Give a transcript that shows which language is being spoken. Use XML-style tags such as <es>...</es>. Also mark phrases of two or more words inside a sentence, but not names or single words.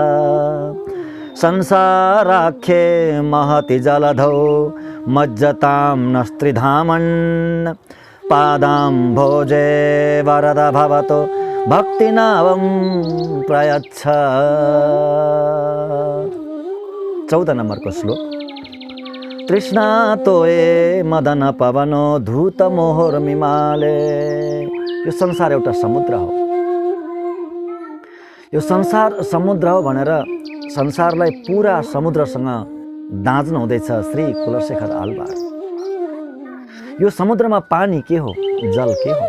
<sa>संसाराख्ये महति जलधौ मज्जतां नस्त्रिधामन्, पादाम्भोजे वरद भवतो भक्तिनावं प्रयच्छ।</sa> <ne>14 नम्बरको श्लोक।</ne> <sa>तृष्णा तोये मदन पवनो धूत मोहर्मिमाले।</sa> <ne>यो संसार एउटा समुद्र हो। यो संसार समुद्र हो भनेर संसारलाई पूरा समुद्रसँग दाँच्नु हुँदैछ श्री कुलशेखर आलवार। यो समुद्रमा पानी के हो, जल के हो?</ne>